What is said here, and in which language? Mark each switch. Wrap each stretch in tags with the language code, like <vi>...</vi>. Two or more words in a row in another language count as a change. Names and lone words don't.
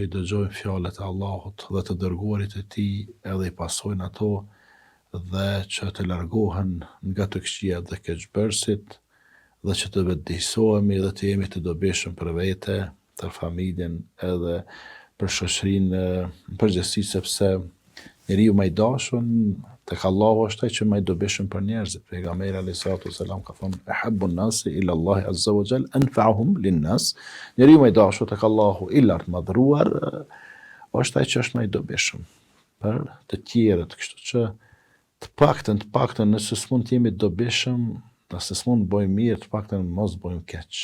<sq>i dëgjojnë fjalët e Allahut dhe të dërguarit e tij edhe i pasojnë ato dhe që të largohen nga të këqijat dhe keqbërësit dhe që të vetëdijsohemi dhe të jemi të dobishëm për vete, për familjen edhe për shoqërinë në përgjithësi, sepse njeriu më i dashur tek Allahu është ai që më i dobishëm për njerëzit.</sq> <ar>Pejgamberi عليه الصلاة والسلام</ar> <sq>ka thënë</sq> <ar>أحب الناس إلى الله عز وجل أنفعهم للناس.</ar> <sq>Njeriu më i dashur tek Allahu i lartë madhruar është ai që është më i dobishëm për të tjerët, kështu që të paktën nëse s'mund të jemi dobishëm, nëse s'mund të bëjmë mirë, të paktën mos bëjmë keq.</sq>